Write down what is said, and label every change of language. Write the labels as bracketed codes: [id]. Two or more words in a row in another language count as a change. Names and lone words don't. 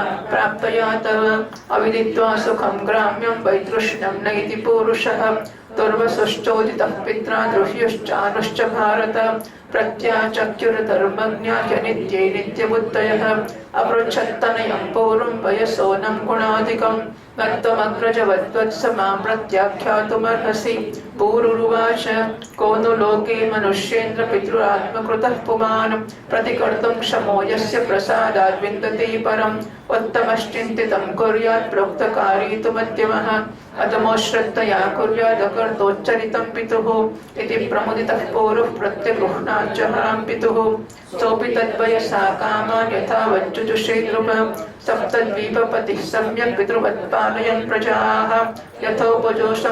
[sa] પ્રાપ્તયા તવ અવિદિત્વા સુખં ગ્રામ્યં વૈતૃષ્ણ્યં નૈતિ પુરુષઃ દુર્વસુશ્ચોદિતઃ પિત્રા દ્રહ્યુશ્ચાનુશ્ચ ભારત પ્રત્યાચક્યુર્ધર્મજ્ઞાય નિત્યે નિત્યબુદ્ધયઃ અપૃચ્છત્તનયં પૌરં વયસોनं ગુણાધિકં નત્વમગ્રજવદ્વત્સ માં પ્રત્યાખ્યાતુમર્હસि પૂરુરુવાચ કો नु लोके मनुष्येन्द्र पितृरात्मकृतः पुमान् प्रतिकर्तुं क्षमो यस्य प्रसादाद् विन्दते परम् उत्तमश्चिन्तितं कुर्यात् प्रोक्तकारी तु मध्यमः अतमोश्रद्धया कुर्यात् अकर्तोच्चरितं पितुः इति प्रमुदितः पौरुः प्रत्यगृह्णाच्चहरां पितुः सोऽपि तद्वयसा कामान् यथा वज्जुजुषे नृपः सप्तद्वीपपतिः सम्यक् पितृवत्पालयन् प्रजाः यथोपजोषं